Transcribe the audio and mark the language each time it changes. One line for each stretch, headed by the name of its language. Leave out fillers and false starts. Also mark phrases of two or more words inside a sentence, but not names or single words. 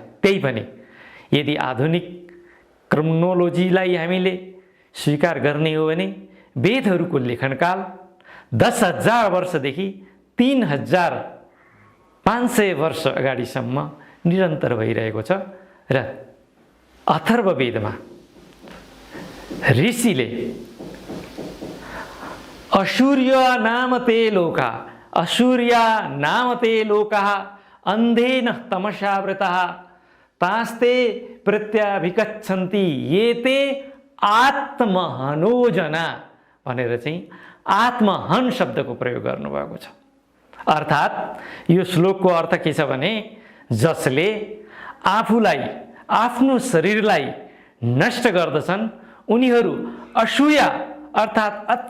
Nepali: त्यही पनि यदि आधुनिक क्रोनोलोजीलाई हामीले स्वीकार गर्ने हो भने वेदहरूको लेखनकाल 10,000 वर्षदेखि 3,500 वर्ष अगाडिसम्म निरन्तर भइरहेको छ। र अथर्ववेदमा ऋषिले
Sanskrit: असूर्य नामते लोका, असूर्या नामते लोकाः अन्धेन तमसा वृतः तास्ते प्रत्याभिगच्छन्ति ये ते आत्महनोजना
Nepali: भनेर चाहिँ आत्महन शब्दको प्रयोग गर्नुभएको छ। अर्थात् यो श्लोकको अर्थ के छ भने जसले आफूलाई आफ्नो शरीरलाई नष्ट गर्दछन् उनीहरू असूया अर्थात्